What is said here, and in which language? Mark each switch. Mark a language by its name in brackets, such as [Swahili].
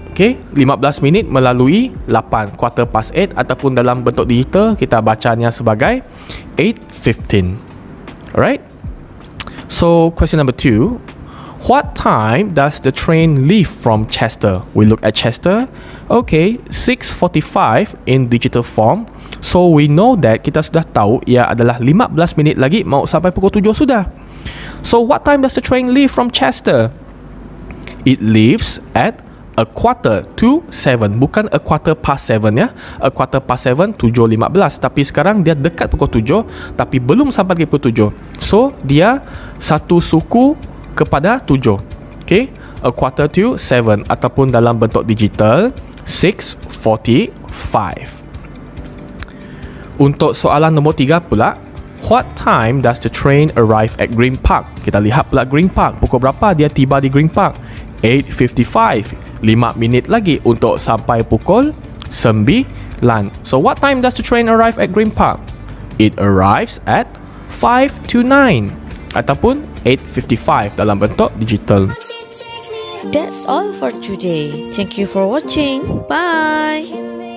[Malay] Okay, 15 minit melalui 8, [English] quarter past 8, [Malay] ataupun dalam bentuk digital kita bacanya sebagai 8:15. Alright. [English] So question number 2. What time does the train leave from Chester? We look at Chester. Okay, 6:45 in digital form. So we know that [Malay] kita sudah tahu ia adalah 15 minit lagi mau sampai pukul 7 sudah. [English] So what time does the train leave from Chester? It leaves at a quarter to 7. [Malay] Bukan [English] a quarter past 7 ya. A quarter past 7, [Malay] 7.15. Tapi sekarang dia dekat pukul 7, tapi belum sampai di pukul 7. So, dia satu suku kepada 7. [English] Okay, a quarter to 7 [Malay] ataupun dalam bentuk digital [English] 6:45. [Malay] Untuk soalan nombor 3 pula, [English] what time does the train arrive at Green Park? [Malay] Kita lihat pula Green Park. Pukul berapa dia tiba di Green Park? 8:55. 5 minit lagi untuk sampai pukul 9. [English] So what time does the train arrive at Green Park? It arrives at 5:09 [Malay] ataupun [English] 8:55 [Malay] dalam bentuk digital. [English] That's all for today. Thank you for watching. Bye.